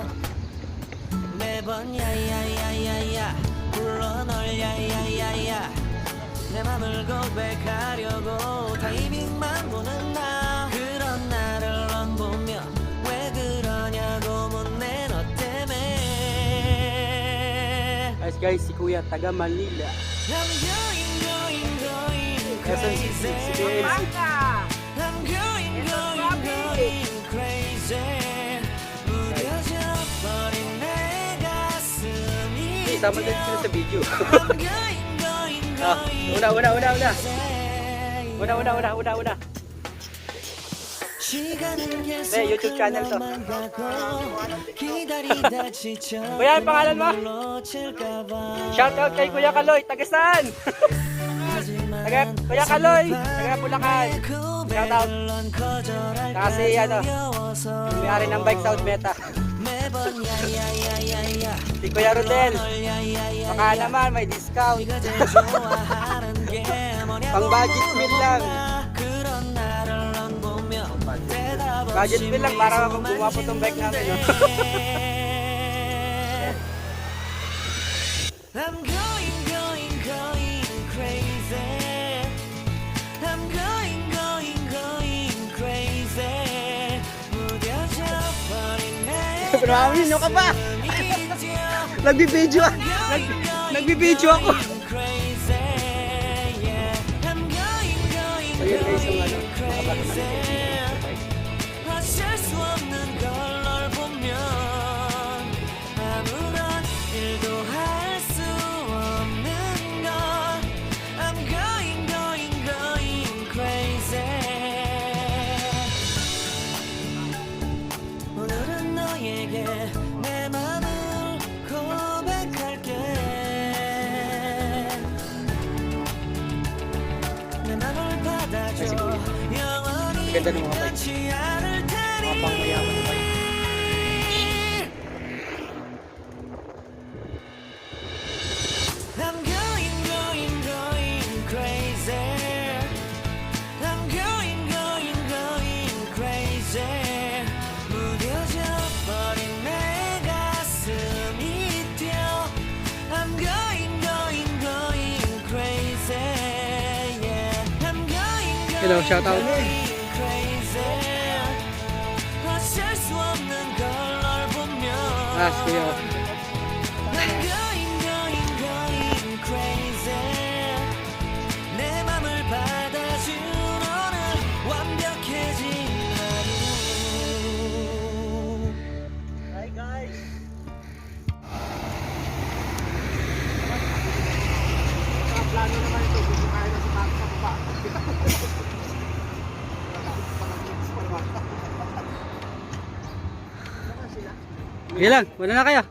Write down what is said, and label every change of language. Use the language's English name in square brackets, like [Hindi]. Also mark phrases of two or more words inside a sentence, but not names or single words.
[Korean] 매번 야야야야야 불러 널 야야야야 내 맘을 고백하려고 타이밍만 보는 나. 그런 나를 넌 보며 왜 그러냐고 묻네 너 때문에. [Filipino] Guys, si Kuya taga Manila. [English] I'm going [Filipino] SNCC, si Kuya LC. [English] I'm going crazy. [Korean] 무뎌져 버린 내 가슴이 [Filipino] Isama din sila sa video. [English] I'm going [Filipino] Ah, una. [Korean] 네, [English] YouTube channel [Filipino] to. Kuya, ang pangalan mo? Shoutout kay Kuya Kaloy, taga saan? Kuya Kaloy, taga Bulacan. Shoutout. Kasi may-ari ng Bike South Meta. Si Kuya Rodel, baka naman may discount. Pang [English] budget meal [Filipino] lang. [English] Budget meal [Filipino] lang para gumapo tong bike natin. No? [English] I'm going crazy. I'm going crazy. [Korean] 무뎌져 버린 내 [Filipino] Grabe, no ka ba? Nagbibideo ako. Nagbibideo ako. [English] crazy. Yeah. I'm [Filipino] Ayun guys, yung ano, [English] crazy. [Korean] 어쩔 수 없는 걸 널 보면 아무런 일도 할 수 없는 걸. [English] I'm going crazy. [Korean] 오늘은 너에게 내 맘을 고백할게. 내 맘을 받아줘. 영원히 [Filipino] Ganda ng mga bike. [Korean] 변치 않을 테니. [Filipino] Mga pangmayaman na bike. [English] I'm going crazy. I'm going crazy. [Korean] 무뎌져 버린 내 가슴이 뛰어. [English] I'm going crazy. Yeah. I'm going Hello, shout out. crazy. [Korean] 어쩔 수 없는 걸 널 보면 [Filipino] Ah, si Kuya. [English] I'm going crazy. [Korean] 내 맘을 받아준 오늘 완벽해진 하루. [English] Hi guys. [Filipino] Plano naman ito, kung kaya na si Mark sa baba. Sige lang, wala na kayo.